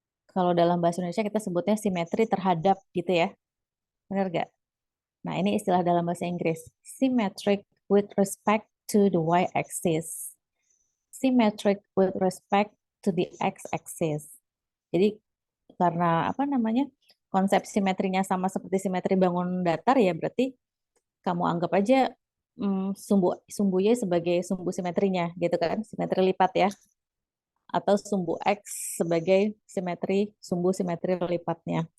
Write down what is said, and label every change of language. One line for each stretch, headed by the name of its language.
Indonesian: Kalau dalam bahasa Indonesia kita sebutnya simetri terhadap gitu ya. Benar nggak? Nah, ini istilah dalam bahasa Inggris.
English: Symmetric with respect to the y-axis. Symmetric with respect to the x-axis.
Indonesian: Jadi karena apa namanya? Konsep simetrinya sama seperti simetri bangun datar ya, berarti kamu anggap aja sumbu Y sebagai sumbu simetrinya gitu kan, simetri lipat ya. Atau sumbu X sebagai sumbu simetri lipatnya.